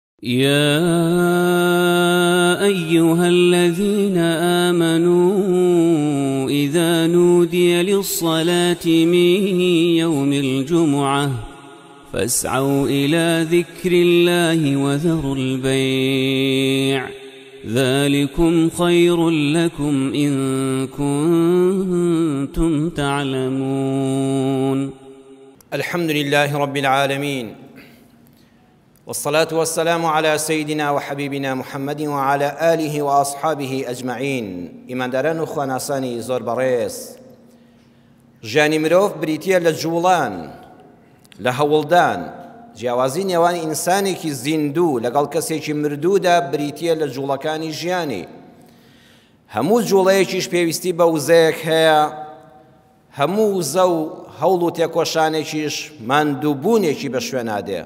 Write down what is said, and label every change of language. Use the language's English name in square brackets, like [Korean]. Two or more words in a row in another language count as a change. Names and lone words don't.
[Arabic] يا أيها الذين آمنوا إذا نودي للصلاة من يوم الجمعة فاسعوا إلى ذكر الله وذروا البيع ذلكم خير لكم إن كنتم تعلمون. الحمد لله رب العالمين، والصلاة والسلام على سيدنا وحبيبنا محمد وعلى آله وأصحابه أجمعين. [Central Kurdish] إيمانداران و خواناسانی زۆر بەڕێز، ژیانی مرۆڤ بریتیە لە جوڵان، لە هەوڵدان، جیاوازی نێوان ئینسانێکی زیندوو لەگەڵ کەسێکی مردوودا بریتیە لە جوڵەکانی ژیانی. هەموو جوڵەیەکیش پێویستی بە وزەیەک هەیە، هەموو وزە و هەوڵ و تێکۆشانێکیش ماندووبوونێکی بە شوێنادێ.